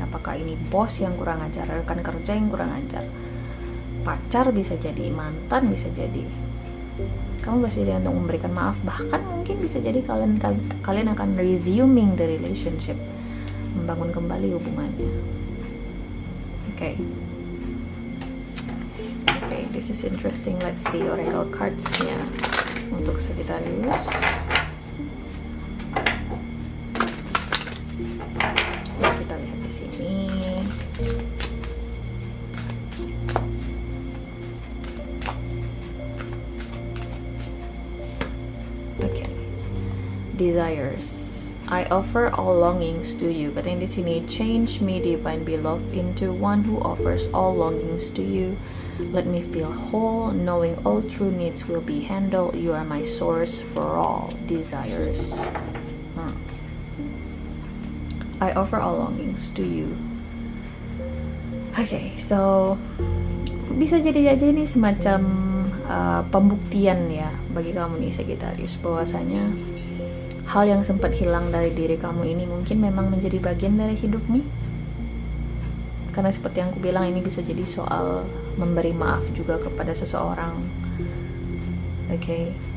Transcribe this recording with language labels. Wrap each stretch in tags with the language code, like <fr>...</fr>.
<id>Apakah ini bos yang kurang ajar, rekan kerja yang kurang ajar, pacar bisa jadi, mantan bisa jadi. Kamu bersedia untuk memberikan maaf. Bahkan mungkin bisa jadi kalian akan</id> <en>resuming the relationship,</en> <id>membangun kembali hubungannya. Oke.</id> <en>Okay, this is interesting. Let's see oracle cards-nya untuk Sagittarius.</en> <id>Kita lihat di sini.</id> <en>Okay. Desires. I offer all longings to you.</en> <id>Katanya di sini,</id> <en>change me, divine beloved, into one who offers all longings to you. Let me feel whole, knowing all true needs will be handled. You are my source for all desires. I offer all longings to you.</en> <id>Okay, so bisa jadi aja ini semacam pembuktian ya bagi kamu nih Sagittarius, bahwasanya hal yang sempat hilang dari diri kamu ini mungkin memang menjadi bagian dari hidupmu. Karena seperti yang aku bilang, ini bisa jadi soal memberi maaf juga kepada seseorang. Oke.</id>